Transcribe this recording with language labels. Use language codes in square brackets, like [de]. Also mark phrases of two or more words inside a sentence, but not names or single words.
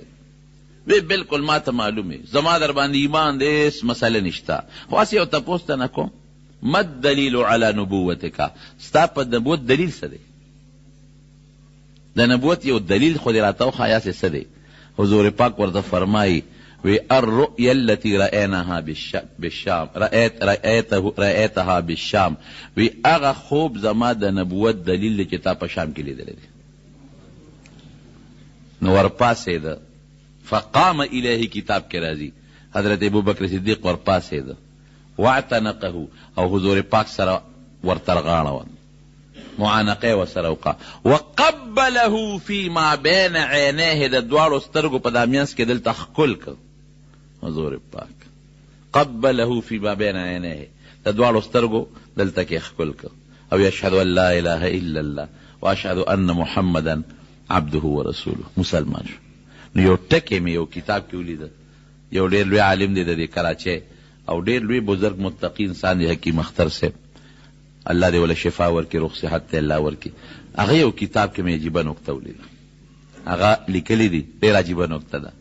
[ps] وی بالکل ما ته معلومې، زما در باندې ایمان دی، هېڅ مسله نشته. خو هسې یو تپوس ته نه کوم، [ar] ما الدلیل علی نبوتک، [ps] ستا په نبوت دلیل څه دی؟ د نبوت یو دلیل خو دې راته وښایه چې څه دی. حضور پاک ورته فرمایي وی [ar] الرؤیا التي رأیناها بالشام، رأیتها بالشام، [ps] وی هغه خوب زما د نبوت دلیل دی چې تا په شام کې لیدلی دی. نو ورپاسېده، [ar] فقام الیه [ps] کتاب کې راځي، حضرت ابوبکر صدیق ورپاسېده، واعتنقه، او حضور پاک سره ورترغاړه، معانقه ورسره وکړه، [ar] وقبله فی ما بین عینیه، [ps] د دواړو سترګو په دا منځ کې دلته ښکل کړ حضور پاک. [ar] قبله فی ما بین عینیه، [ps] د دواړو سترګو دلته کې ښکل کړ. [ar] او یشهد ان لا اله الا الله واشهد ان محمدا عبده ورسوله، [ps] مسلمان شو. نو یو ټکی مې یو کتاب کې ولیده، یو ډېر لوی عالم دی د دې کراچۍ او ډېر لوی بزرګ متقي انسان دی، حکیم اختر صاحب، الله دې وله شفا ورکړي، روغ صحت ته الله ورکړي. هغه یو کتاب کې مې عجیبه نکته ولیده، هغه لیکلی دی، ډېر عجیبه نکته ده.